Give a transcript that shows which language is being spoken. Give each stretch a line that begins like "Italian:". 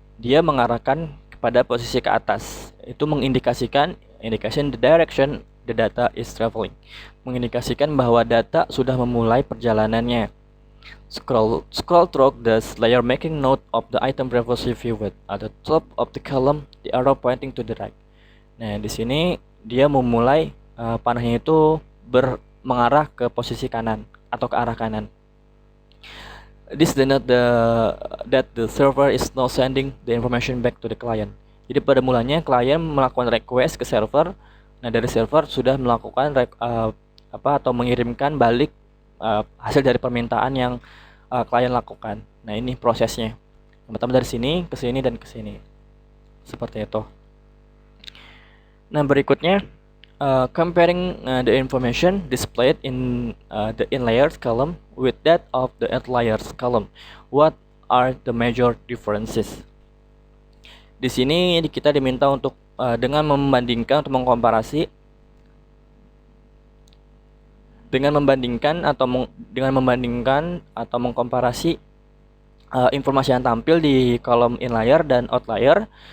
Indonesian: Dia mengarahkan kepada posisi ke atas. Itu mengindikasikan
English: the direction the data is traveling.
Indonesian: Mengindikasikan bahwa data sudah memulai perjalanannya.
English: Scroll through the layer making note of the item previously viewed. At the top of the column, the arrow pointing to the right.
Indonesian: Nah, di sini dia memulai panahnya itu mengarah ke posisi kanan atau ke arah kanan.
English: This denote that the server is now sending the information back to the client.
Indonesian: Jadi pada mulanya klien melakukan request ke server. Nah, dari server sudah melakukan atau mengirimkan balik hasil dari permintaan yang klien lakukan. Nah, ini prosesnya. Pertama dari sini ke sini dan ke sini. Seperti itu. Nah, berikutnya
English: comparing the information displayed in the in layers column with that of the out layers column. What are the major differences?
Indonesian: Di sini kita diminta untuk dengan membandingkan atau mengkomparasi dengan membandingkan atau mengkomparasi informasi yang tampil di kolom in layer dan out layer.